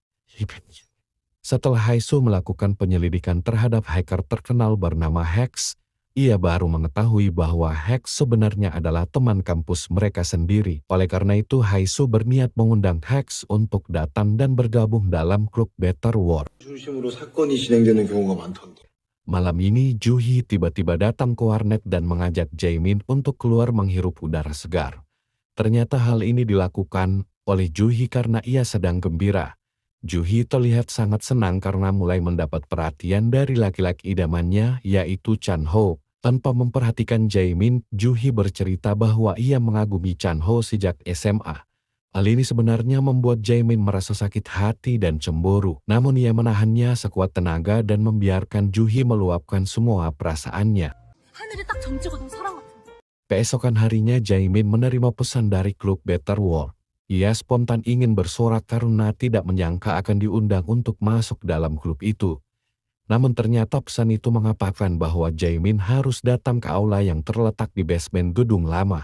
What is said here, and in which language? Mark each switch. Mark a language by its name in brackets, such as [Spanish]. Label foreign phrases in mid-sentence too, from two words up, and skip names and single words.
[Indonesian] Setelah Haisu melakukan penyelidikan terhadap hacker terkenal bernama Hex, ia baru mengetahui bahwa Hex sebenarnya adalah teman kampus mereka sendiri. Oleh karena itu, Haisu berniat mengundang Hex untuk datang dan bergabung dalam klub Better World. [Korean] 중심으로 사건이 진행되는 경우가 많던데. [Indonesian] Malam ini Juhi tiba-tiba datang ke warnet dan mengajak Jaemin untuk keluar menghirup udara segar. Ternyata hal ini dilakukan oleh Juhi karena ia sedang gembira. Juhi terlihat sangat senang karena mulai mendapat perhatian dari laki-laki idamannya yaitu Chan Ho. Tanpa memperhatikan Jaemin, Juhi bercerita bahwa ia mengagumi Chan Ho sejak SMA. Hal ini sebenarnya membuat Jaemin merasa sakit hati dan cemburu. Namun ia menahannya sekuat tenaga dan membiarkan Juhi meluapkan semua perasaannya. [Korean] 하늘이 딱 점찍어둔 사람 같은데. [Indonesian] Keesokan harinya Jaemin menerima pesan dari klub Better World. Ia spontan ingin bersorak karena tidak menyangka akan diundang untuk masuk dalam klub itu. Namun ternyata pesan itu mengabarkan bahwa Jaemin harus datang ke aula yang terletak di basement gedung lama.